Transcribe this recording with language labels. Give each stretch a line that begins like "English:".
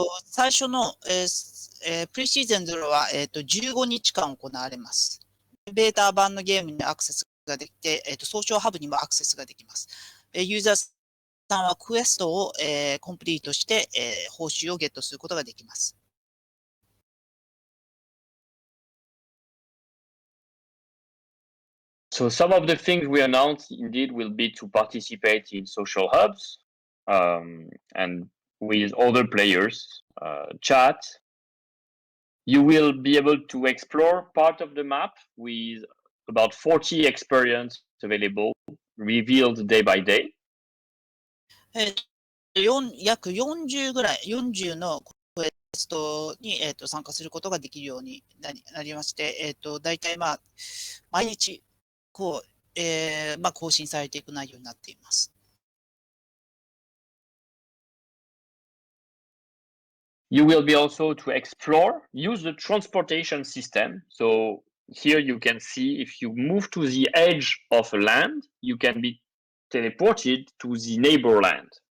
Japanese: 最初の、プリシーズン0は、15日間行われます。ベータ版のゲームにアクセスができて、ソーシャルハブにもアクセスができます。ユーザーさんはクエストを、コンプリートして、報酬をゲットすることができます。
English: So some of the things we announced indeed will be to participate in social hubs and with other players, chat. You will be able to explore part of the map with about 40 experience available, revealed day by day.
Japanese: 約40ぐらい、40のクエストに、参加することができるようになりまして、大体毎日、更新されていく内容になっています。
English: You will be also to explore, use the transportation system. So here you can see if you move to the edge of a land, you can be teleported to the neighbor land.